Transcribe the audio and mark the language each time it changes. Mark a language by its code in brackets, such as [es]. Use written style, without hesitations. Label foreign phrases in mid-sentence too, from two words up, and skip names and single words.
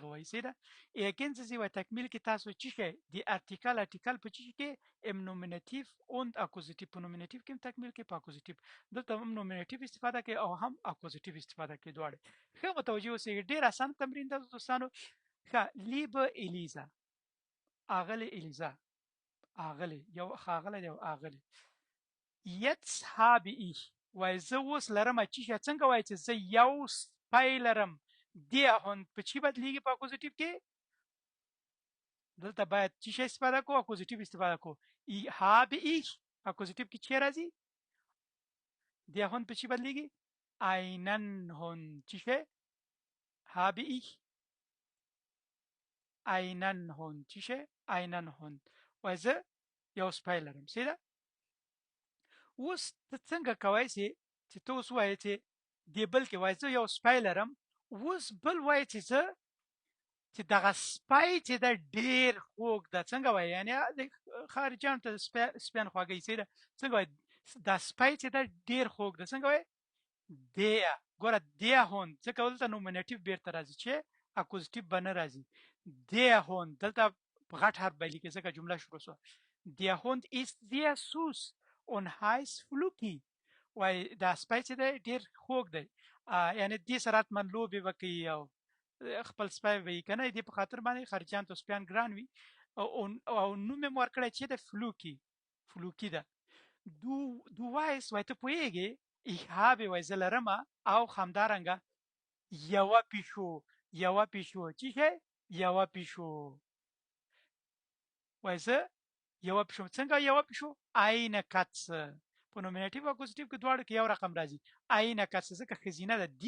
[ps] وایي صحیح ده [de] ergänzen Sie [ps] وایي تکمیل کې تاسو چی شئ د ارټیکل په چی کې [de] im Nominativ und Akkusativ [ps] په نومینیټیو کې هم تکمیل کې په اکوزیټیو دلته هم نومینیټیو استفاده کوي او هم اکوزیټیو استفاده کوي دواړه ښه متوجه اوسئ ډېر اسان تمرین ده دوستانو ښه [de] liebe Elisa [ps] اغلې الیزا اغلې یو ښاغلی دی او اغلې [de] jetzt habe ich [ps] وای زه اوس لرم چې څنګه وای چې زه یو سپی لرم [de] der Hund [ps] په چی بدلیږي په اکوزیټیو کې دلته باید چی شی استفاده کو اکوزیټیو استفاده کو [de] habe ich [ps] اکوزیټیو کې چی راځي [de] der Hund [ps] په چی بدلیږي [de] einen Hund [ps] چی شی [de] habe ich einen Hund [ps] چی شی [de] einen Hund [ps] وای زه یو سپی لرم سیده اوس ته څنګه کوای شې چې ته اوس وایې چې دې بل کې وایې زه یو سپی لرم اوس بل وایې چې زه چې دغه سپی چې ده ډېر خوږ ده څنګه وایې یعنې خارجیانو ته سپیان خواږه یې څنګه وایې دا سپی چې ده ډېر خوږ ده څنګه وایې der ګوره [de] der Hund [ps] ځکه دلته نومینیټیو بیرته راځي چې اکوزیټیو به نه راځي [de] der Hund [ps] دلته په غټ حرف به لیکي ځکه جمله شروع شوه [de] der Hund ist sehr süß und heißt [ps] Fluky وای دا سپی چې دی ډېر خوږ دی یعنې دې سره حتما لوبې به کوي او خپل سپی به یي که نه دې په خاطر باندې خارجیانو ته سپیان ګران وي او نوم یې ورکړی چې د فلوکي ده [de] du weißt [ps] وای ته پوهېږې [de] ich habe [ps] وای زه لرمه او همدارنګه یوه پیشو چی شی یوه پیشو وای زه یوه پیشو څنګه یوه پیشو [de] eine Katze [ps] په نومینټیو او اکوزیټیو کې دواړو کې یو رقم راځي [de] eine Katze [ps] ځکه ښځینه ده دی